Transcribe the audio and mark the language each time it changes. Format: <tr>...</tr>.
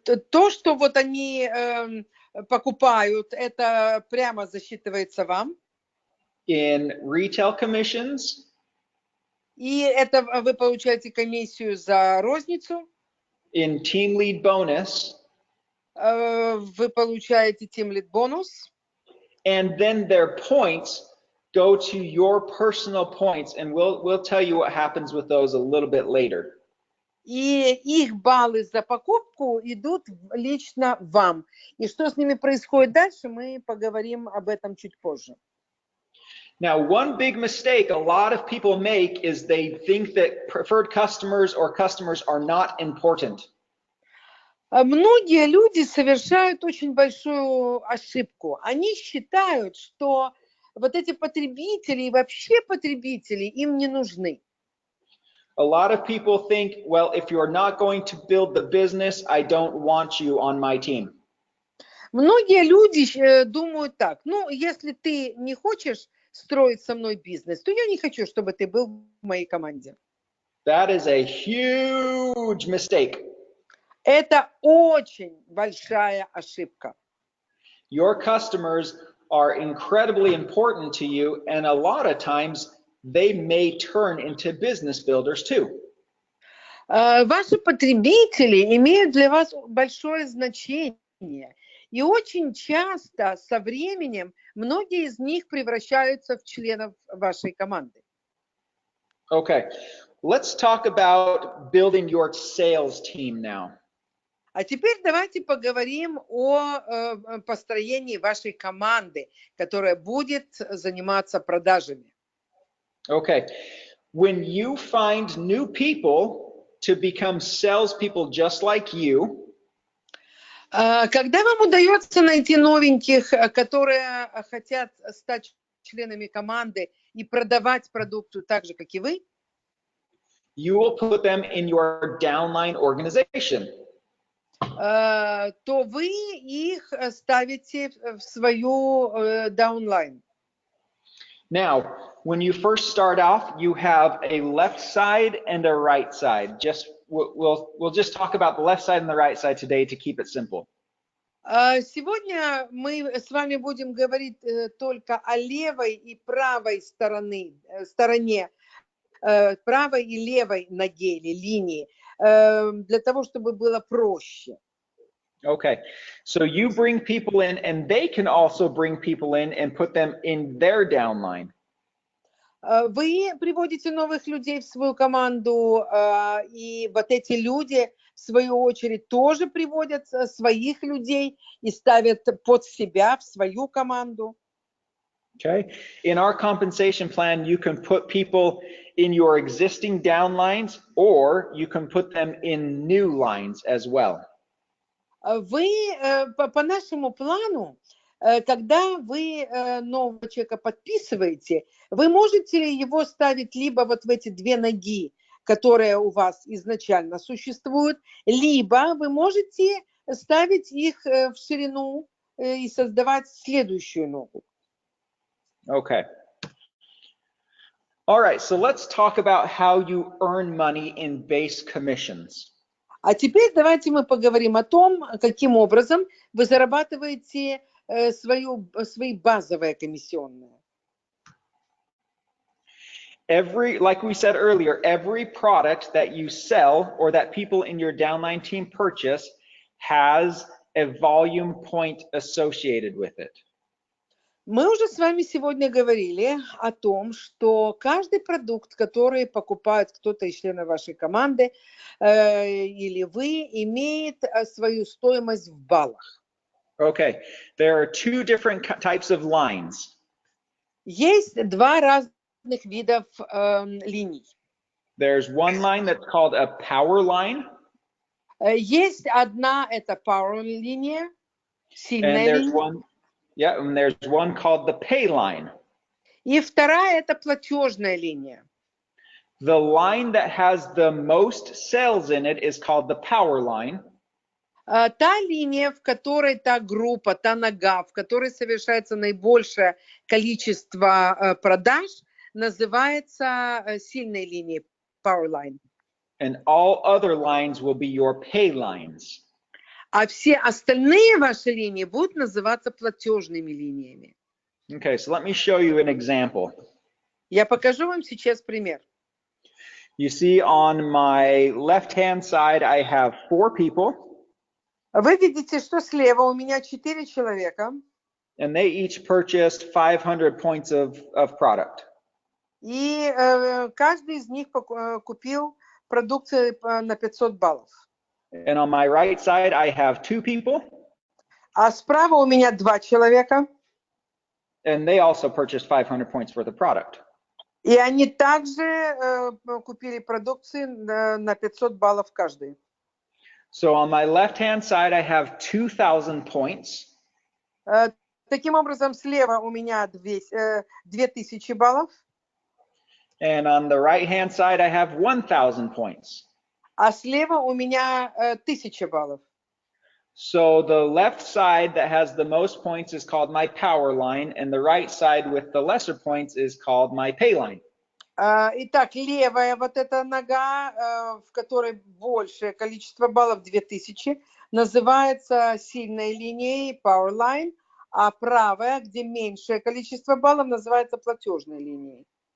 <ru>То, что вот они покупают, это прямо засчитывается вам.</ru> <en>In retail commissions.</en> <ru>И это вы получаете комиссию за розницу.</ru> <en>In team lead bonus.</en> <ru>Вы получаете team lead бонус.</ru> <en>And then their points go to your personal points, and we'll tell you what happens with those a little bit later.</en> <ru>И их баллы за покупку идут лично вам. И что с ними происходит дальше, мы поговорим об этом чуть позже.</ru> <en>Now, one big mistake a lot of people make is they think that preferred customers or customers are not important.</en> <ru>Многие люди совершают очень большую ошибку. Они считают, что вот эти потребители и вообще потребители им не нужны.</ru> <en>A lot of people think, well, if you're not going to build the business, I don't want you on my team.</en> <ru>Многие люди думают так: ну, если ты не хочешь строить со мной бизнес, то я не хочу, чтобы ты был в моей команде.</ru> <en>That is a huge mistake.</en> <ru>Это очень большая ошибка.</ru> <en>Your customers are incredibly important to you, and a lot of times they may turn into business builders too.</en> <ru>Ваши потребители имеют для вас большое значение, и очень часто со временем многие из них превращаются в членов вашей команды.</ru> <en>Okay, let's talk about building your sales team now.</en> <ru>А теперь давайте поговорим о построении вашей команды, которая будет заниматься продажами.</ru> <en>Okay, when you find new people to become salespeople just like you,</en> <ru>когда вам удается найти новеньких, которые хотят стать членами команды и продавать продукцию так же, как и вы,</ru> <en>you will put them in your downline organization.</en> <ru>то вы их ставите в свою downline.</ru> <en>Now, when you first start off, you have a left side and a right side. We'll just talk about the left side and the right side today to keep it simple.</en> <ru>Сегодня мы с вами будем говорить только о левой и правой стороне, правой и левой ноге или линии, для того, чтобы было проще.</ru> <en>Okay, so you bring people in, and they can also bring people in and put them in their downline.</en> <ru>Вы приводите новых людей в свою команду, и вот эти люди, в свою очередь, тоже приводят своих людей и ставят под себя в свою команду.</ru> <en>Okay, in our compensation plan, you can put people in your existing downlines, or you can put them in new lines as well.</en> <ru>Вы по нашему плану, когда вы нового человека подписываете, вы можете его ставить либо вот в эти две ноги, которые у вас изначально существуют, либо вы можете ставить их в ширину и создавать следующую ногу.</ru> <en>Okay. All right, so let's talk about how you earn money in base commissions.</en> <ru>А теперь давайте мы поговорим о том, каким образом вы зарабатываете свои базовые комиссионные.</ru> <en>Like we said earlier, every product that you sell or that people in your downline team purchase has a volume point associated with it.</en> <ru>Мы уже с вами сегодня говорили о том, что каждый продукт, который покупает кто-то из членов вашей команды или вы, имеет свою стоимость в баллах.</ru> <en>Okay, there are two different types of lines.</en> <ru>Есть два разных видов линий.</ru> <en>There's one line that's called a power line.</en> <ru>Есть одна, это power линия, сильная линия.</ru> <en>Yeah, and there's one called the pay line.</en> <ru>И вторая – это платежная линия.</ru> <en>The line that has the most cells in it is called the power line.</en> <ru>Та линия, в которой та группа, та нога, в которой совершается наибольшее количество продаж, называется сильной линией, power line.</ru> <en>And all other lines will be your pay lines.</en> <ru>А все остальные ваши линии будут называться платежными линиями.</ru> <en>Okay, so let me show you an example.</en> <ru>Я покажу вам сейчас пример.</ru> <en>You see on my left-hand side, I have 4 people.</en> <ru>Вы видите, что слева у меня 4 человека.</ru> <en>And they each purchased 500 points of product.</en> <ru>И каждый из них купил продукцию на 500 баллов.</ru> <en>And on my right side, I have 2 people.</en> <ru>А справа у меня 2 человека.</ru> <en>And they also purchased 500 points worth of product.</en> <ru>И они также купили продукции на 500 баллов каждый.</ru> <en>So on my left-hand side, I have 2,000 points.</en> <ru>Таким образом, слева у меня 2000 баллов.</ru> <en>And on the right-hand side, I have 1,000 points.</en> <ru>А слева у меня 1000 баллов.</ru> <en>So the left side that has the most points is called my power line, and the right side with the lesser points is called my pay line.</en> <ru>Итак, левая вот эта нога, в которой большее количество баллов, 2000, называется сильной линией, power line, а правая, где меньшее количество баллов, называется платежной линией.</ru>